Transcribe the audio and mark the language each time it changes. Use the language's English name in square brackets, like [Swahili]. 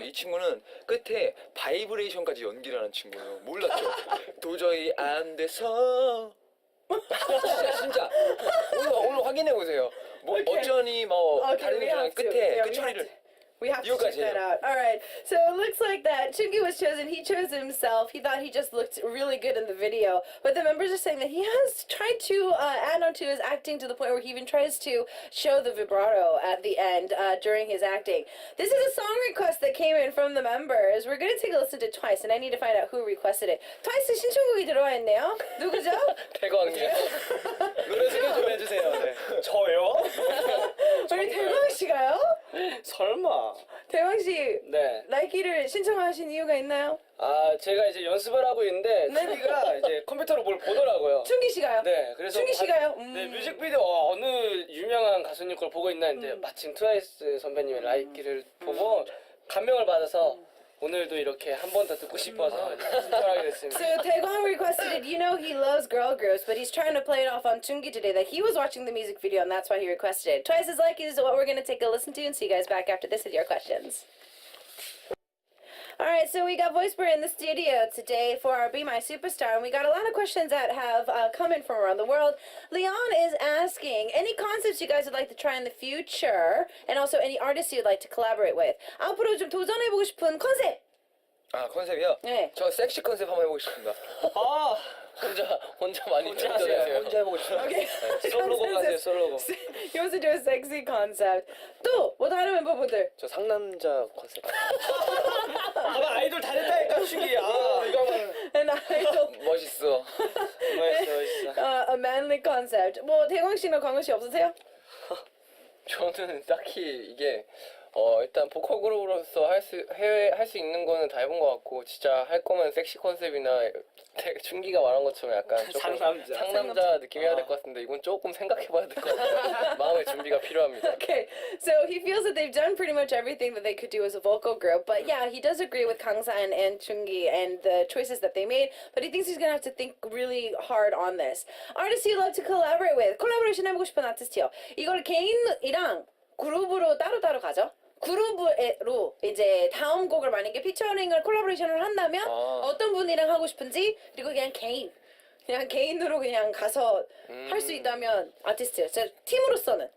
[Korean] 이 친구는 끝에 바이브레이션까지 연기를 하는 친구예요. 몰랐죠? 도저히 안 돼서 진짜 오늘 확인해 보세요. 뭐 어쩌니 뭐 다른 애랑 끝에 끝처리를 [English] We have to check that out. All right. So it looks like that Chungi was chosen. He chose himself. He thought he just looked really good in the video. But the members are saying that he has tried to add on to his acting to the point where he even tries to show the vibrato at the end during his acting. This is a song request that came in from the members. We're going to take a listen to Twice, and I need to find out who requested it. [Korean] Twice 신청곡이 들어와 있네요. 누구죠? 대광이요. 노래 소개 좀 해주세요. 네. 저요? 우리 대광 씨가요? 설마. 대광 씨, 네. 나이키를 신청하신 이유가 있나요? 제가 이제 연습을 하고 있는데 춘기가 이제 컴퓨터로 뭘 보더라고요. 춘기 씨가요? 네, 그래서 춘기 씨가요? 네, 뮤직비디오 어느 유명한 가수님 걸 보고 있나 했는데 마침 트와이스 선배님의 라이키를 보고 감명을 받아서 오늘도 이렇게 한 번 더 듣고 싶어서 신청하게 됐습니다. [English] So Taegwon requested it. You know he loves girl groups, but he's trying to play it off on Chungi today that he was watching the music video and that's why he requested it. Twice as Like is what we're going to take a listen to and see you guys back after this with your questions. Alright, so we got Voisper in the studio today for our Be My Superstar, and we got a lot of questions that have come in from around the world. Leon is asking, any concepts you guys would like to try in the future, and also any artists you'd like to collaborate with. [Korean] 앞으로 좀 도전해보고 싶은 컨셉! 컨셉이요? 네. 저 섹시 컨셉 한번 해보고 싶습니다. 혼자 많이 혼자 도전하세요. 해보고 싶어요. [English] Okay. [Korean] 솔로곡 하세요, 솔로곡. [English] He wants to do a sexy concept. [Korean] 또, 뭐 다른 멤버분들? 저 상남자 컨셉. 봐봐, 아이돌 다 됐다니까, 춘기. 이거만. [English] An idol. [Korean] 멋있어. 멋있어. [English] A manly concept. [Korean] 뭐 대광 씨나 광우 씨 없으세요? 저는 딱히 이게 일단 보컬 그룹으로서 할 수 있는 거는 다 해본 것 같고 진짜 할 거면 섹시 컨셉이나 춘기가 말한 것처럼 약간 조금 상남자 느낌이어야 될 것 같은데 이건 조금 생각해봐야 될 것 같아요. 마음의 준비가 필요합니다. [English] Okay, so he feels that they've done pretty much everything that they could do as a vocal group, but yeah, he does agree with Kangsan and Chungi and the choices that they made, but he thinks he's gonna have to think really hard on this. Artists you'd love to collaborate with. [Korean] 콜라보레이션 해보고 싶은 아티스트요. 이걸 개인이랑 그룹으로 따로따로 가죠. 그룹으로 이제 다음 곡을 만약에 피처링을 콜라보레이션을 한다면 어떤 분이랑 하고 싶은지 그리고 그냥 개인으로 그냥 가서 할 수 있다면 아티스트 팀으로서는